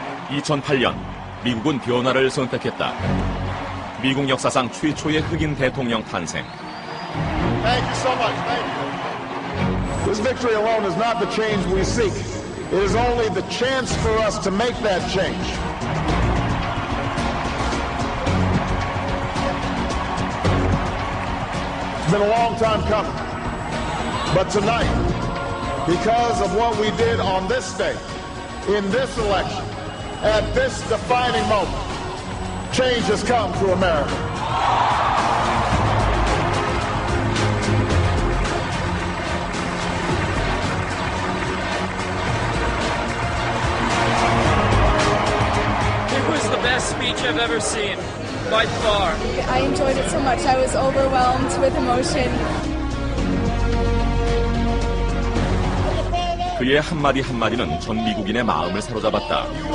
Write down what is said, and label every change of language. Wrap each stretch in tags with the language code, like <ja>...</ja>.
<ko>2008년 미국은 변화를 선택했다. 미국 역사상 최초의 흑인 대통령 탄생.</ko> <en>Thank you so much. Thank you. This victory alone is not the change we seek. It is only the chance for us to make that change. It's been a long time coming. But tonight, because of what we did on this day, in this election, at this defining moment, change has come to America. It was the best speech I've ever seen, by far. I enjoyed it so much. I was overwhelmed with emotion.</en> <ko>그의 한마디 한마디는 전 미국인의 마음을 사로잡았다.</ko>